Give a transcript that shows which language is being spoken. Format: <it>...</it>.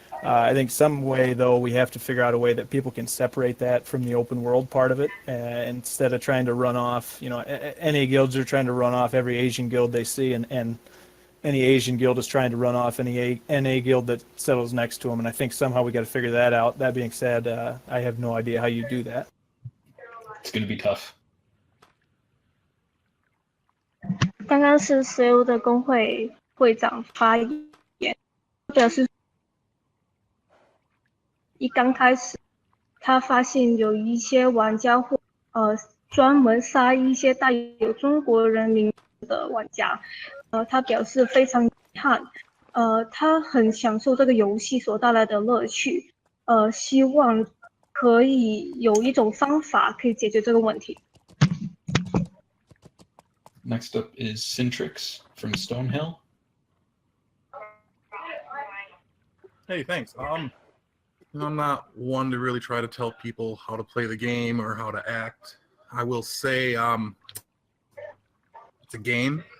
<en>I think some way, though, we have to figure out a way that people can separate that from the open world part of it, instead of trying to run off, you know, NA guilds are trying to run off every Asian guild they see, and any Asian guild is trying to run off any NA guild that settles next to them, and I think somehow we got to figure that out. That being said, I have no idea how you do that. It's going to be tough.</en> <zh>刚刚是所有的工会会长发言，表示一刚开始，他发现有一些玩家会专门杀一些带有中国人名字的玩家，他表示非常遗憾，他很享受这个游戏所带来的乐趣，希望可以有一种方法可以解决这个问题。</zh> <en>Next up is Cintrix from Stonehill. Hey, thanks. I'm not one to really try to tell people how to play the game or how to act. I will say it's a game.</en>